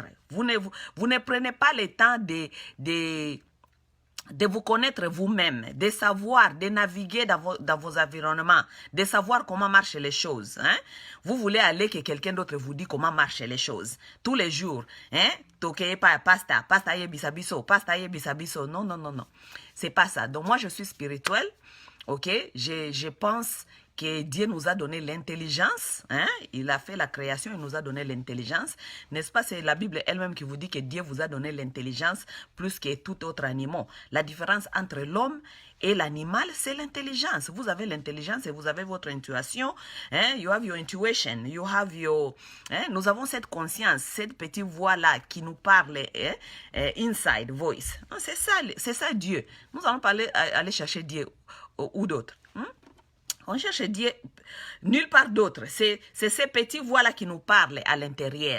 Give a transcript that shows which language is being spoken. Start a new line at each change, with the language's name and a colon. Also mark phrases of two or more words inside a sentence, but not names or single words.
French: Vous ne prenez pas le temps de vous connaître vous-même, de savoir, de naviguer dans vos environnements, de savoir comment marchent les choses. Vous voulez aller que quelqu'un d'autre vous dise comment marchent les choses. Tous les jours, toquez pas
Lingala: pasta yebisabiso, pasta yebisabiso.
French: Non, non, non, non. C'est pas ça. Donc moi, je suis spirituelle, ok? Je pense que Dieu nous a donné l'intelligence, il a fait la création, il nous a donné l'intelligence, n'est-ce pas? C'est la Bible elle-même qui vous dit que Dieu vous a donné l'intelligence plus que tout autre animal. La différence entre l'homme et l'animal, c'est l'intelligence. Vous avez l'intelligence et vous avez votre intuition,
English: you have your intuition, you have your...
French: nous avons cette conscience, cette petite voix-là qui nous parle,
English: inside voice.
French: C'est ça Dieu. Nous allons aller chercher Dieu ou d'autres. On cherche Dieu nulle part d'autre. C'est ces petits voix-là qui nous parlent à l'intérieur.